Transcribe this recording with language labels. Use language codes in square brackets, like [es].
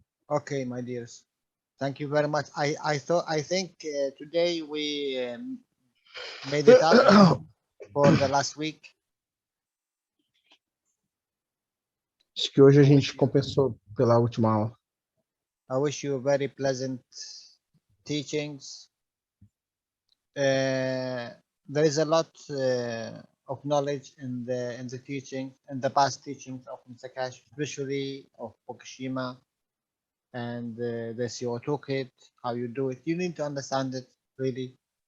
[en] Okay, my dears, thank you very much. I think today we made it up for the last week. [pt] Acho que hoje a gente compensou pela última aula. [en] I wish you very pleasant teachings. There is a lot of knowledge in the teaching, in the past teachings of Mr. Cash, especially of Fukushima and the CO2 kit, how you do it. You need to understand it really.